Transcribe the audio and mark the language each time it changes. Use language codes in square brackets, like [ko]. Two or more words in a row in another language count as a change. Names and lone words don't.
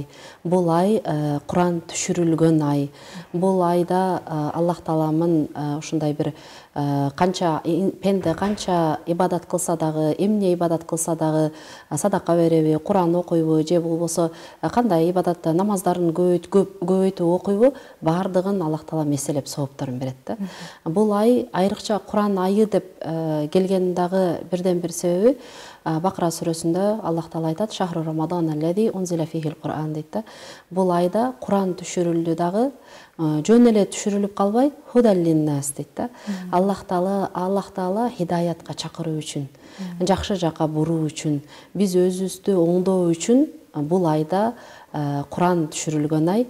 [ky] Бул ай Куран түшүрүлгөн ай. Бул айда Аллах тааламын ушундай бир канча пенде канча ибадат кылса дагы, эмне ибадат кылса дагы, садака береби, Куран окуйбу, же болбосо кандай ибадатта намаздарын көбөйтүп окуйбу, баардыгын Аллах таалам эселеп соопторун берет да. Бул ай айрыкча Куран айы деп келген дагы бирден бир себеби Бакара сүрөсүндө Аллах таала айтат: [ar] "شهر رمضان الذي أنزل فيه القرآن" [ky] дейт да. Бул айда Куран түшүрүлдү дагы, жөн эле түшүрүлүп калбай, худаллиннас дейт да. Аллах таала хидаятка чакыруу үчүн, жакшы жака буруу үчүн, биз өзүбүздү оңдоо үчүн бул айда Куран түшүрүлгөн ай.